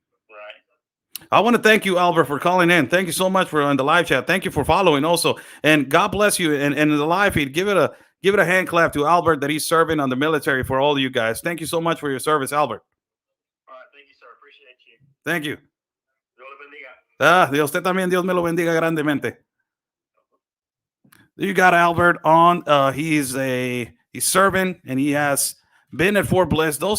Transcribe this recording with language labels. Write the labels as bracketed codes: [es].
[en] Right. I want to thank you, Albert, for calling in. Thank you so much for on the live chat. Thank you for following also, and God bless you. And in the live feed, give it a hand clap to Albert that he's serving on the military for all of you guys. Thank you so much for your service, Albert. All right, thank you, sir. Appreciate you. Thank you. [es] Dios le bendiga. Dios usted también, Dios me lo bendiga grandemente. [en] You got Albert on. He's serving, and he has been at Fort Bliss.